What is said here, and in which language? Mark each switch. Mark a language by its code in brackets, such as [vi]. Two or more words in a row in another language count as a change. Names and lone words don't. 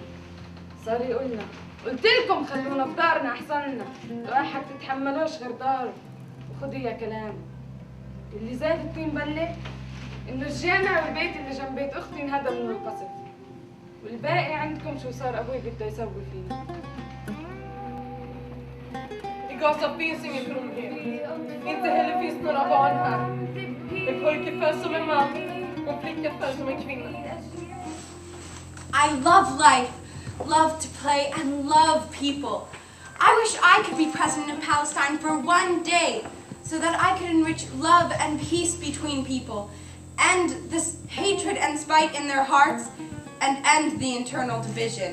[ar] صار يقولنا قلت لكم خلونا في دارنا احسن لنا، الواحد تتحملوش غير داره وخدوا يا كلام. اللي زاد الطين بله انه الجامع والبيت اللي جنب بيت اختي انهدم من القصف، والباقي عندكم شو صار ابوي بده يسوي فينا. [sv] I Gaza finns ingen trygghet. Inte heller finns några barn här. En pojke föds som en man och en flicka föds som en kvinna. [en] I love life, love to play, and love people. I wish I could be president of Palestine for 1 day so that I could enrich love and peace between people, end this hatred and spite in their hearts, and end the internal division.